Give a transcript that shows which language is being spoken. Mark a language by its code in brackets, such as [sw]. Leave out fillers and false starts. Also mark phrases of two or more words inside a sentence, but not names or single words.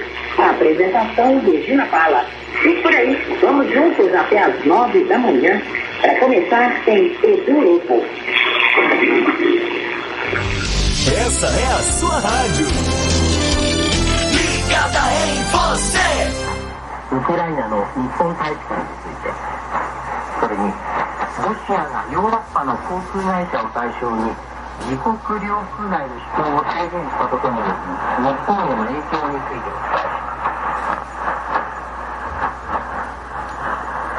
[pt] A apresentação de Regina Pala. E por aí, vamos juntos até às 9 da manhã, para começar tem Edu Lopo. Essa é a sua rádio. Ligada em você. [ja] ウクライナの日本大使館について、それに在ロシアがヨーロッパの航空会社を対象に自国領空内の飛行を制限したことによる日本への影響についてお伝えします。